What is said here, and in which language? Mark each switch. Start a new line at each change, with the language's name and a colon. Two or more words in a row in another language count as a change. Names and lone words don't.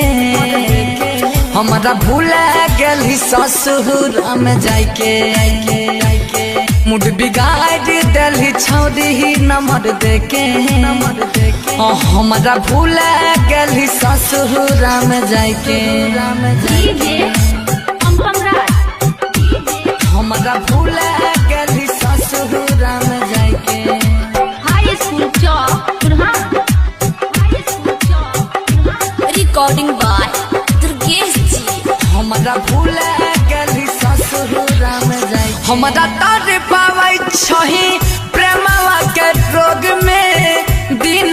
Maithili: हमारा भूला गेली ससुर में जाके मूड बिगाड़ दल छौड़ी नंबर देके हमारा भूला गेली ससुर में जाके हमारा भूला गेली ससुर में जाके
English: High School Chowk recording by Durgesh ji.
Maithili: हमारा भूला गेली ससुर में जाके हमारा तारे पावै छही प्रेमवा के रोग में दिन